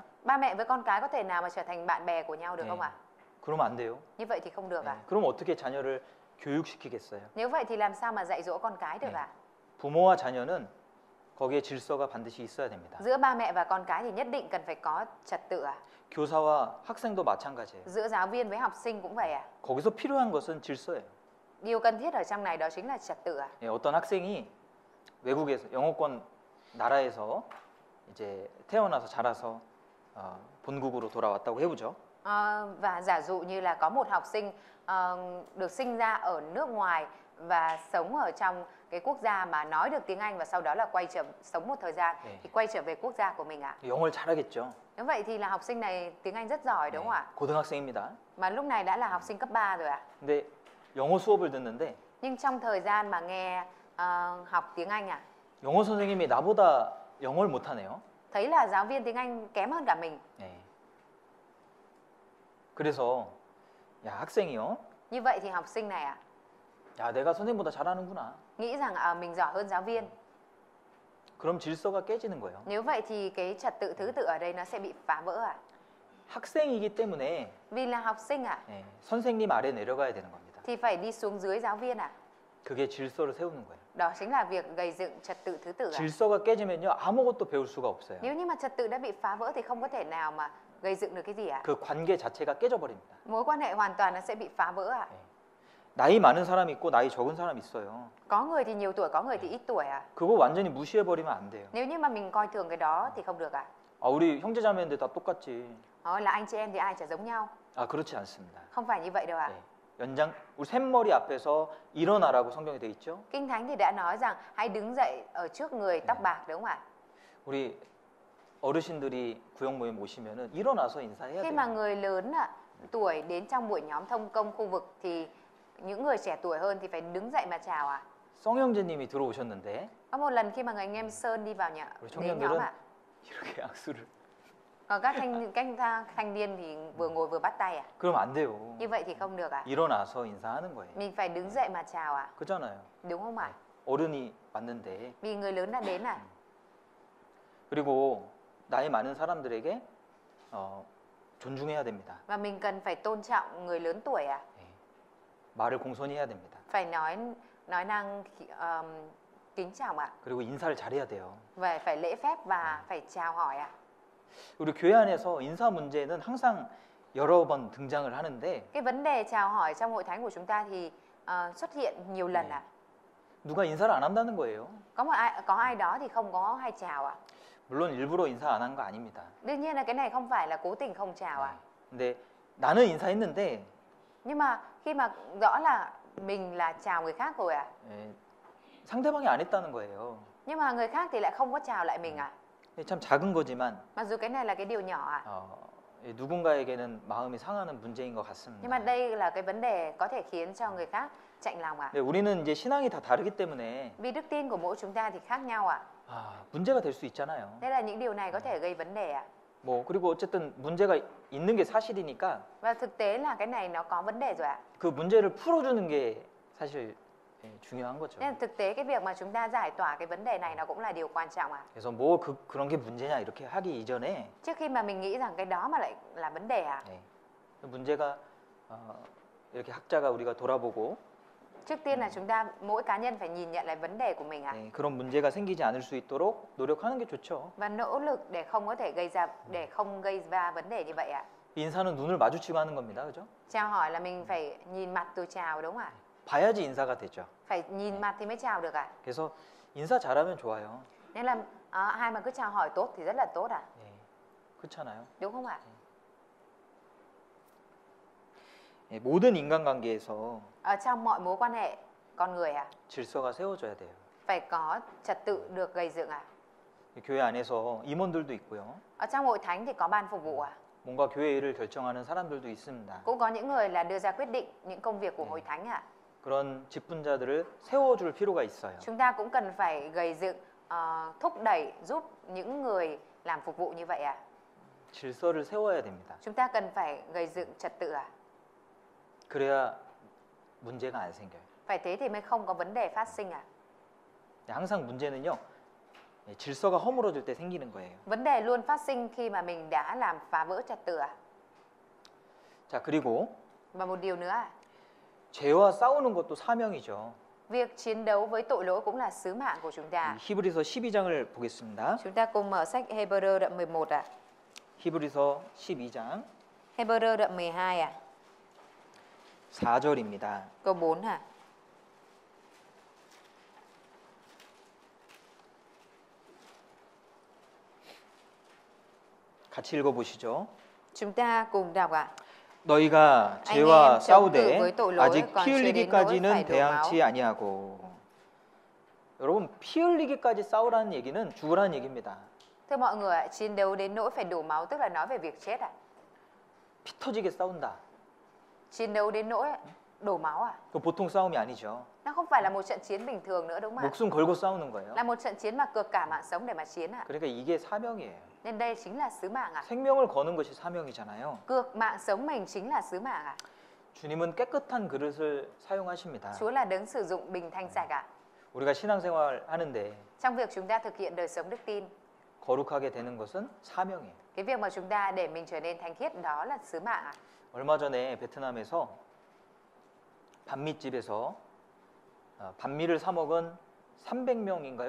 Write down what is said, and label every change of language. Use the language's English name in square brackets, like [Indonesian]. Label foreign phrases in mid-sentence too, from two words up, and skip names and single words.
[Vietnamese] Ba mẹ với con cái có thể nào mà trở thành bạn bè của nhau được [Korean] 네, [Vietnamese] không ạ? [Korean] 그러면 안 돼요. [Vietnamese] Như vậy thì không được [Korean] 네, [Vietnamese] ạ. [Korean] 그럼 어떻게 자녀를 교육시키겠어요? [Vietnamese] Nếu vậy thì làm sao mà dạy dỗ con cái được [Korean] 네, [Vietnamese] ạ? [Korean] 부모와 자녀는 거기에 질서가 반드시 있어야 됩니다. [Vietnamese] Giữa ba mẹ và con cái thì nhất định cần phải có trật tự ạ. [Korean] 교사와 학생도 마찬가지예요. [Vietnamese] Giữa giáo viên với học sinh cũng vậy à? [Korean] 거기서 필요한 것은 질서예요. [Vietnamese] Điều cần thiết ở trong này đó chính là trật tự à? [Korean] 예, 어떤 학생이 외국에서 영어권 나라에서 이제 태어나서 자라서 본국으로 돌아왔다고 해보죠. [Vietnamese] Và giả dụ như là có một học sinh được sinh ra ở nước ngoài và sống ở trong cái quốc gia mà nói được tiếng Anh và sau đó là sống một thời gian thì quay trở về quốc gia của mình ạ. [Korean] 영어를 잘하겠죠. [Vietnamese] Như vậy thì là học sinh này tiếng Anh rất giỏi đúng không ạ? [Korean] 고등학생입니다. [Vietnamese] Mà lúc này đã là học sinh cấp 3 rồi ạ. [Korean] 근데 영어 수업을 듣는데 [Vietnamese] Nhưng trong thời gian mà nghe học tiếng Anh ạ, [Korean] 영어 선생님이 나보다 영어를 못하네요. [Vietnamese] thấy là giáo viên tiếng Anh kém hơn cả mình. [Korean] 네. 그래서 야 학생이요. [Vietnamese] Như vậy thì học sinh này ạ, [Korean] 야 내가 선생님보다 잘하는구나. [Vietnamese] nghĩ rằng mình giỏi hơn giáo viên. [Korean] 그럼 질서가 깨지는 거예요. [Vietnamese] Nếu vậy thì cái trật tự thứ tự ở đây nó sẽ bị phá vỡ ạ. [Korean] 학생이기 때문에 [Vietnamese] Vì là học sinh ạ, [Korean] 네, 선생님 아래 내려가야 되는 겁니다. [Vietnamese] thì phải đi xuống dưới giáo viên ạ. [Korean] 그게 질서를 세우는 거예요. [Vietnamese] Đó chính là việc gây dựng trật tự thứ tự ạ. [Korean] 질서가 깨지면요 아무것도 배울 수가 없어요. [Vietnamese] Nếu như mà trật tự đã bị phá vỡ thì không có thể nào mà gây dựng được cái gì ạ. [Korean] 그 관계 자체가 깨져버립니다. [Vietnamese] Mối quan hệ hoàn toàn nó sẽ bị phá vỡ ạ. [Korean] 네. 나이 많은 사람 있고 나이 적은 사람 있어요. [Vietnamese] Có người thì nhiều tuổi, có người thì ít tuổi ạ. [Korean] 그거 완전히 무시해버리면 안 돼요. [Vietnamese] Nếu như mà mình coi thường cái đó thì không được ạ. [Korean] 우리 형제자매인데 다 똑같지. [Vietnamese] Là anh chị em thì ai chả giống nhau. [Korean] 그렇지 않습니다. [Vietnamese] Không phải như vậy đâu ạ. [Korean] 네. 우리 샘머리 앞에서 일어나라고 성경에 돼 있죠. [Vietnamese] Kinh Thánh thì đã nói rằng hãy đứng dậy ở trước người tóc bạc đúng không ạ? [Korean] 우리 어르신들이 구역 모임 오시면은 일어나서 인사해야 [Vietnamese] Khi mà [Korean] 돼요. [Vietnamese] người lớn tuổi đến trong buổi nhóm thông công khu vực thì những người trẻ tuổi hơn thì phải đứng dậy mà chào ạ. [Korean] 성형제님이 들어오셨는데 [Vietnamese] Có một lần khi mà người anh em Sơn đi vào nhà [Korean] 우리 [Vietnamese] đến nhóm [Korean] 청년들은 [Vietnamese] ạ. [Korean] 이렇게 악수를. [Vietnamese] Còn các thanh niên thì vừa ngồi vừa bắt tay à? [Korean] 그럼 안 돼요. [Vietnamese] Như vậy thì không được ạ. [Korean] 일어나서 인사하는 거예요. [Vietnamese] Mình phải đứng dậy mà chào ạ. [Korean] 그잖아요. [Vietnamese] Đúng không ạ? [Korean] 어른이 왔는데. [Vietnamese] Vì người lớn đã đến à. [Korean] 그리고 나이 많은 사람들에게 존중해야 됩니다. [Vietnamese] Và mình cần phải tôn trọng người lớn tuổi à. [Korean] 말을 공손히 해야 됩니다. [Vietnamese] Phải nói năng kính trọng ạ. [Korean] 그리고 인사를 잘해야 돼요. [Vietnamese] Và phải lễ phép và phải chào hỏi ạ. [Korean] 우리 교회 안에서 인사 문제는 항상 여러 번 등장을 하는데 [Vietnamese] Cái vấn đề chào hỏi trong hội thánh của chúng ta thì xuất hiện nhiều lần ạ. [Korean] 누가 인사를 안 한다는 거예요. [Vietnamese] Có ai đó thì không có hay chào ạ. [Korean] 물론 일부러 인사 안 한 거 아닙니다. [Vietnamese] Đương nhiên là cái này không phải là cố tình không chào ạ. [Korean] 근데 나는 인사했는데 [Vietnamese] Nhưng mà khi mà rõ là mình là chào người khác rồi ạ. [Korean] 상대방이 안 했다는 거예요. [Vietnamese] Nhưng mà người khác thì lại không có chào lại mình ạ. [Korean] 참 작은 거지만 [Vietnamese] Mặc dù cái này là cái điều nhỏ ạ. [Korean] 누군가에게는 마음이 상하는 문제인 것 같습니다. [Vietnamese] Nhưng mà đây là cái vấn đề có thể khiến cho người khác chạnh lòng ạ. [Korean] 네, 우리는 이제 신앙이 다 다르기 때문에 [Vietnamese] Vì đức tin của mỗi chúng ta thì khác nhau ạ. [Korean] 문제가 될 수 있잖아요. [Vietnamese] Đây là những điều này có thể gây vấn đề ạ. [Korean] 뭐 그리고 어쨌든 문제가 있는 게 사실이니까 [Vietnamese] Và thực tế là cái này nó có vấn đề rồi ạ. [Korean] 그 문제를 풀어주는 게 사실 중요한 거죠. [Vietnamese] Nên thực tế cái việc mà chúng ta giải tỏa cái vấn đề này nó cũng là điều quan trọng ạ. [Korean] 그래서 뭐 그런 게 문제냐 이렇게 하기 이전에 [Vietnamese] Trước khi mà mình nghĩ rằng cái đó mà lại là vấn đề ạ. [Korean] 문제가 이렇게 학자가 우리가 돌아보고 [Vietnamese] Trước tiên là chúng ta mỗi cá nhân phải nhìn nhận lại vấn đề của mình ạ. [Korean] 그런 문제가 생기지 않을 수 있도록 노력하는 게 좋죠. [Vietnamese] Và nỗ lực để không có thể gây ra vấn đề như vậy ạ. [Korean] 인사는 눈을 마주치고 하는 겁니다. 그죠? [Vietnamese] Chào hỏi là mình phải nhìn mặt tôi chào đúng không ạ? [Korean] 봐야지 인사가 되죠. [Vietnamese] Phải nhìn mặt thì mới chào được ạ. [Korean] 그래서 인사 잘하면 좋아요. [Vietnamese] Nên là ai mà cứ chào hỏi tốt thì rất là tốt ạ. [Korean] 그렇잖아요. [Vietnamese] Đúng không ạ? [Korean] 모든 인간관계에서 [Vietnamese] Ở trong mọi mối quan hệ con người ạ, [Korean] 질서가 세워져야 돼요. [Vietnamese] phải có trật tự được gây dựng ạ. [Korean] 교회 안에서 임원들도 있고요. [Vietnamese] Ở trong hội thánh thì có ban phục vụ ạ. [Korean] 뭔가 교회 일을 결정하는 사람들도 있습니다. [Vietnamese] Cũng có những người là đưa ra quyết định những công việc của hội thánh ạ. [Korean] 그런 직분자들을 세워줄 필요가 있어요. [Vietnamese] Chúng ta cũng cần phải gây dựng, thúc đẩy giúp những người làm phục vụ như vậy ạ. [Korean] 질서를 세워야 됩니다. [Vietnamese] Chúng ta cần phải gây dựng trật tự ạ. [Korean] 그래야 문제가 안 생겨요. [Vietnamese] Phải thế thì mới không có vấn đề phát sinh ạ. [Korean] 항상 문제는요. 질서가 허물어질 때 생기는 거예요. [Vietnamese] Vấn đề luôn phát sinh khi mà mình đã làm phá vỡ trật tự ạ. [Korean] 자, 그리고 [Vietnamese] Và một điều nữa ạ. [Korean] 죄와 싸우는 것도 사명이죠. [Vietnamese] Việc chiến đấu với tội lỗi cũng là sứ mạng của chúng ta. [Korean] 히브리서 12장을 보겠습니다. [Vietnamese] Chúng ta cùng mở sách Hebrew đoạn 11 ạ. [Korean] 히브리서 12장 [Vietnamese] Hebrew đoạn 12 à? [Korean] 4절입니다. [Vietnamese] Câu 4 hả? [Korean] 같이 읽어보시죠. [Vietnamese] Chúng ta cùng đọc ạ. [Korean] 너희가 [Vietnamese] anh [Korean] 죄와 [Vietnamese] em chống cự [Korean] 싸우되 [Vietnamese] với tội lỗi [Korean] 아직 [Vietnamese] còn [Korean] 피 [Vietnamese] chưa đến nỗi [Korean] 흘리기까지는 [Vietnamese] phải đổ [Korean] 대항치 [Vietnamese] máu. [Korean] 아니하고. 여러분, 피 흘리기까지 싸우라는 얘기는 죽으라는 얘기입니다. [Vietnamese] Thưa mọi người ạ, chiến đấu đến nỗi phải đổ máu tức là nói về việc chết ạ. [Korean] 피 터지게 싸운다. [Vietnamese] Chiến đấu đến nỗi đổ máu à? [Korean] 그 보통 싸움이 아니죠. [Vietnamese] Nó không phải là một trận chiến bình thường nữa đúng không ạ? [Korean] 목숨 걸고 싸우는 거예요. [Vietnamese] Là một trận chiến mà cược cả mạng sống để mà chiến ạ. [Korean] 그러니까 이게 사명이에요. [Vietnamese] Nên đây chính là sứ mạng ạ. [Korean] 생명을 거는 것이 사명이잖아요. [Vietnamese] Cược mạng sống mình chính là sứ mạng ạ. [Korean] 주님은 깨끗한 그릇을 사용하십니다. [Vietnamese] Chúa là đấng sử dụng bình thanh sạch ạ. [Korean] 우리가 신앙생활 하는데 [Vietnamese] Trong việc chúng ta thực hiện đời sống đức tin, [Korean] 거룩하게 되는 것은 사명이에요. [Vietnamese] cái việc mà chúng ta để mình trở nên thánh khiết đó là sứ mạng ạ. [Korean] 얼마 전에 베트남에서 반미집에서 반미를 사 먹은 300명인가요?